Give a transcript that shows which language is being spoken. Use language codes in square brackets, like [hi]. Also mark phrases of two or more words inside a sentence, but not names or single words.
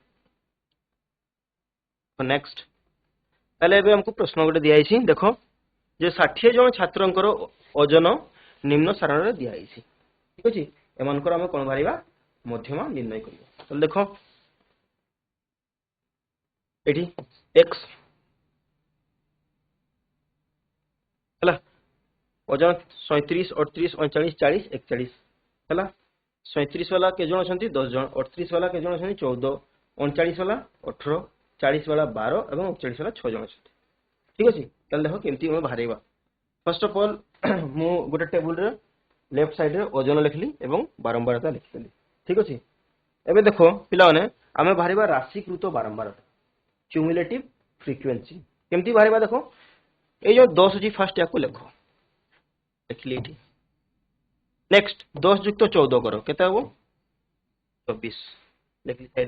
[or] ନେକ୍ସଟ ତାଲେ ଏବେ ଆମକୁ ପ୍ରଶ୍ନ ଗୋଟେ ଦିଆ ହେଇଛି ଦେଖ ଯେ 60 ଜଣ ଛାତ୍ରଙ୍କର ଓଜନ ନିମ୍ନ ସାରଣୀ ରେ ଦିଆ ହେଇଛି ଠିକ ଅଛି ଏମାନଙ୍କର ଆମେ କଣ ଭରିବା ମଧ୍ୟମା ନିର୍ଣ୍ଣୟ କରିଓ ତ ଦେଖ ଏଠି x ହେଲା ଓଜନ 37 38 39 40 41 ହେଲା 37 ୱାଲା କେ ଜଣ ଅଛନ୍ତି 10 ଜଣ 38 ୱାଲା କେ ଜଣ ଅଛନ୍ତି 14 39 ୱାଲା 18 40 ୱାଲା 12 ଏବଂ 39 ୱାଲା 6 ଜଣ ଅଛନ୍ତି ଠିକ ଅଛି ତାଲେ ଦେଖ କେମିତି ଆମେ ଭରିବା [en] first of all [or] ମୁ ଗୋଟେ ଟେବଲ ରେ [en] left side [or] ରେ ଓଜନ ଲେଖିଲି ଏବଂ ବାରମ୍ବାରତା ଲେଖିଲି ଠିକ ଅଛି ଏବେ ଦେଖ ପିଲା ମାନେ ଆମେ ଭରିବା ରାଶିକୃତ ବାରମ୍ବାରତା [en] cumulative frequency [or] କେମିତି ଭରିବା ଦେଖ ଏ ଯୋ 10 ଅଛି ଫର୍ଷ୍ଟ ୟାକୁ ଲେଖ ଲେଖିଲି ଏଠି ନେକ୍ସଟ 10 + 14 କର କେତେ ହେବ 24 ଲେଖିଲି ସାଇଡ